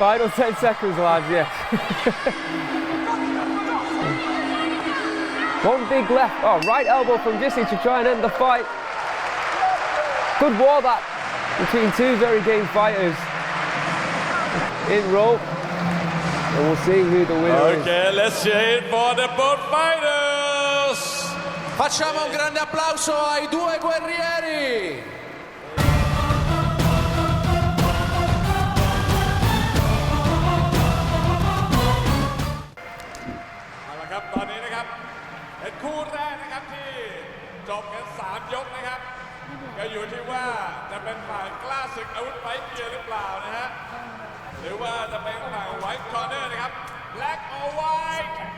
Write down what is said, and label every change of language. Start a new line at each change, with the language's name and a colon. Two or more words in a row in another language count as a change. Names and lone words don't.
English: Final 10 seconds, lads, yeah. One big left, right elbow from Drissi to try and end the fight. Good war that between 2 very game fighters. In row. And we'll see who the winner is. Okay, let's cheer it for the both fighters.
Italian: Facciamo un grande applauso ai 2 guerrieri.
Thai: เอาละครับตอนนี้นะครับเป็นคู่แรกนะครับที่จบกัน3 ยกนะครับก็อยู่ที่ว่าจะเป็นฝ่ายKlasuekอาวุธไฟเกียร์หรือเปล่านะฮะหรือว่าจะเป็นฝั่ง
English: white corner
Thai: นะครับ
English: Black or White